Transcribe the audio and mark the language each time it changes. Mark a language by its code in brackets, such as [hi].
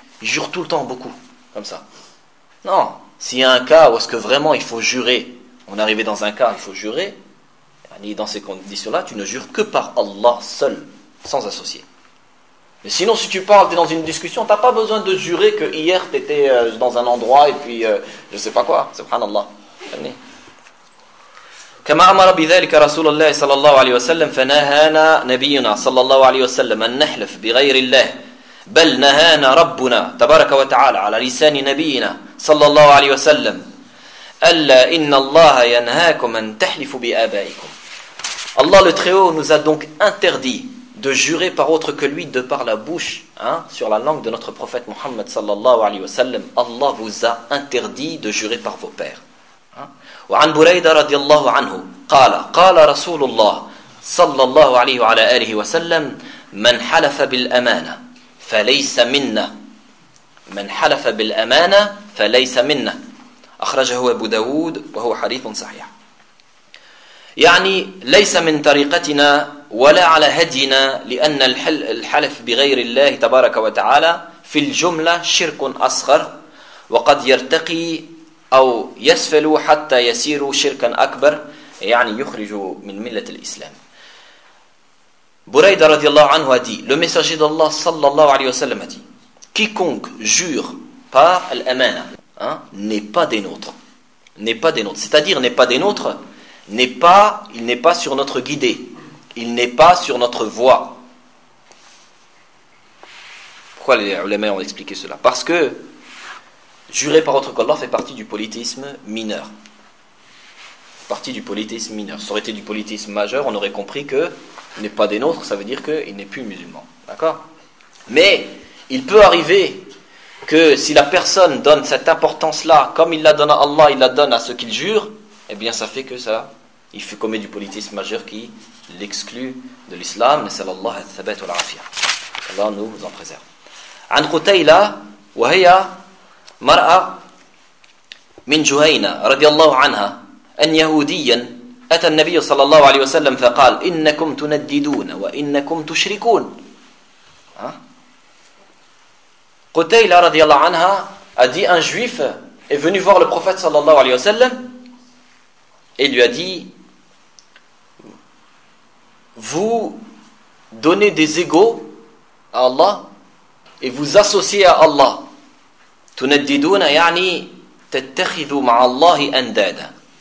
[fr] Ils jurent tout le temps, beaucoup, comme ça. Non. S'il y a un cas où est-ce que vraiment il faut jurer, on est arrivé dans un cas, il faut jurer, dans ces conditions-là, tu ne jures que par Allah seul, sans associé. Mais sinon, si tu parles, tu es dans une discussion, tu n'as pas besoin de jurer que hier tu étais dans un endroit et puis je ne sais pas quoi. Subhanallah. [ar] كما أمر بذلك رسول الله صلى الله عليه وسلم فنهانا نبينا صلى الله عليه وسلم أن نحلف بغير الله بل نهانا ربنا تبارك وتعالى على لسان نبينا صلى الله عليه وسلم ألا إن الله ينهاكم أن تحلفوا بآبائكم. [fr] الله le très haut nous a donc interdit de jurer par autre que lui de par la bouche, hein, sur la langue de notre prophète Mohammed صلى الله عليه وسلم. Allah vous a interdit de jurer par vos pères. [ar] وعن بريدة رضي الله عنه قال قال رسول الله صلى الله عليه وعلى آله وسلم من حلف بالأمانة فليس منا من حلف بالأمانة فليس منا أخرجه أبو داود وهو حديث صحيح. يعني ليس من طريقتنا ولا على هدينا لأن الحلف بغير الله تبارك وتعالى في الجملة شرك أصغر وقد يرتقي أو يسفلوا حتى يسيروا شركا أكبر يعني يخرجوا من ملة الإسلام. [fr] بريدة رضي الله عنه a dit, le messager d'Allah sallallahu alayhi wa sallam a dit, quiconque jure par l'amana, hein, n'est pas des nôtres. N'est pas des nôtres. C'est-à-dire n'est pas des nôtres, n'est pas, il n'est pas sur notre guidée, il n'est pas sur notre voie. Pourquoi les ulama ont expliqué cela? Parce que jurer par autre qu'Allah fait partie du polythéisme mineur. Partie du polythéisme mineur. Ça aurait été du polythéisme majeur, on aurait compris qu'il n'est pas des nôtres, ça veut dire qu'il n'est plus musulman. D'accord ? Mais il peut arriver que si la personne donne cette importance-là, comme il la donne à Allah, il la donne à ce qu'il jure, eh bien ça fait que ça, il fait commettre du polythéisme majeur qui l'exclut de l'islam. [ar] Sallallahu alayhi wa sallam wa l'afia. [fr] Allah nous en préserve. [ar] An Qutayla wa hiya مرأة من جهينة رضي الله عنها أن يهوديا أتى النبي صلى الله عليه وسلم فقال إنكم تنددون وإنكم تشركون. [fr] قتيلة رضي الله عنها a dit, un juif est venu voir le prophète صلى الله عليه وسلم et lui a dit, vous donnez des égaux à Allah et vous associez à Allah. [ar] تنددون يعني تتخذوا مع الله أندادا.